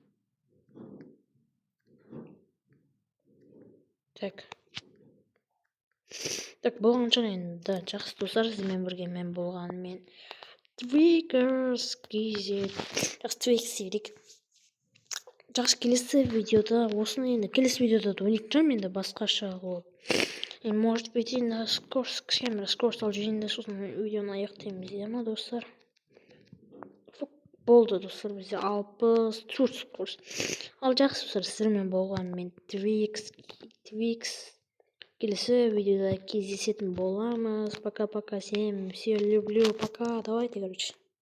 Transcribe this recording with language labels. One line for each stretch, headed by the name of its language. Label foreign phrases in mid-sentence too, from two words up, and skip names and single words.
Kazakh: Так, болған шығар енді. Жақсы достар, сізбен бірге мен болған мен. Твикерс кезет. Жақсы твикерс едік. Жақсы келесі видеода, осыны енді келесі видеода да ойнайтын шығармын енді басқаша болып.
Russian: Может быть,
Kazakh: енді скорость алып жүрейін де сосын видеоны аяқтаймыз, дейді ма достар? Болды достар, бізде 64 скорость. Ал жақсы достар, сіздермен болған мен Твикс. Келесі видеода кездесетін боламыз.
Russian: Пока. Всем люблю. Пока. Давайте, короче.